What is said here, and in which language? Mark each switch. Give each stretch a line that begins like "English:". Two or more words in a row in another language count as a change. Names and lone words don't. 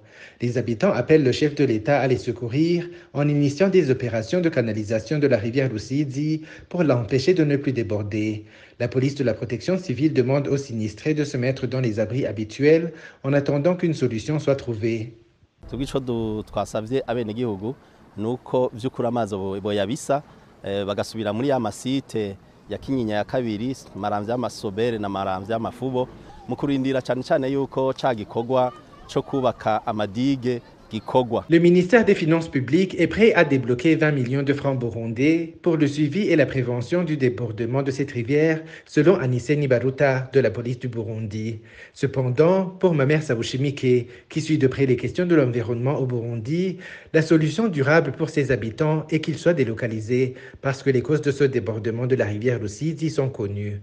French: Les habitants appellent le chef de l'État à les secourir en initiant des opérations de canalisation de la rivière Lusidi pour l'empêcher de ne plus déborder. La police de la protection civile demande aux sinistrés de se mettre dans les abris habituels en attendant qu'une solution soit trouvée.
Rundi: Twasavye abenegihugu nuko vy'ukuri amazi boyabisa bagasubira muri ya masite ya Kinyinya ya kabiri, Maramvya y'Amasobere na Maramvya y'Amafubo mu kurindira cane cane yuko ca gikorwa co kubaka amadige gikorwa.
French: Le ministère des Finances publiques est prêt à débloquer 20 millions de francs burundais pour le suivi et la prévention du débordement de cette rivière, selon Anissé Nibaruta de la police du Burundi. Cependant, pour Mamer Sabushimike, qui suit de près les questions de l'environnement au Burundi, la solution durable pour ses habitants est qu'ils soient délocalisés parce que les causes de ce débordement de la rivière Lusidi sont connues.